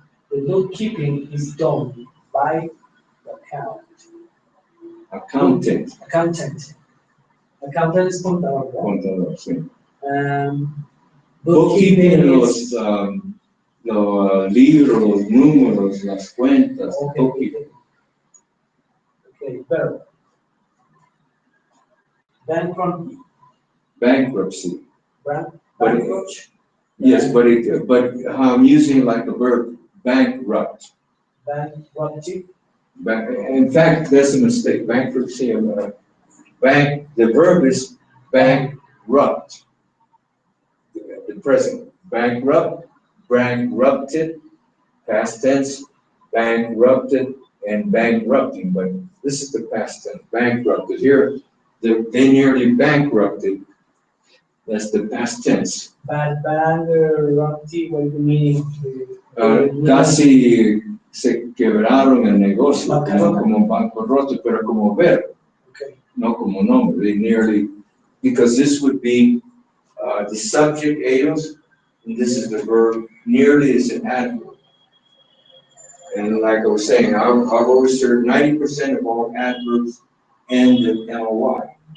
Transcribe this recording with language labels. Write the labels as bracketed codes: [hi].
[en] The bookkeeping is done by the Accountant. [es] Accountant es contador, ¿verdad? Contador, sí. [en] Bookkeeping [es] Bookkeeping, los libros, los números, las cuentas. [en] Bookkeeping. Okay, verb. Bankruptcy. Bankrupt. Yes, but I'm using it like a verb, bankrupt. Bankruptcy. In fact, that's a mistake. Bankruptcy and the verb is bankrupt. The present, bankrupt, bankrupted, past tense, bankrupted, and bankrupting. But this is the past tense, bankrupted. Here, they nearly bankrupted. That's the past tense. Bankruptcy, what do you mean? [es] Casi se quebraron el negocio, no Bancarrota. como bancarrota, pero como verbo, [en] Okay. [es] no como nombre. [en] They nearly, because this would be the subject, ellos, and this is the verb, nearly is an adverb. And like I was saying, I've always heard 90% of all adverbs end in ly.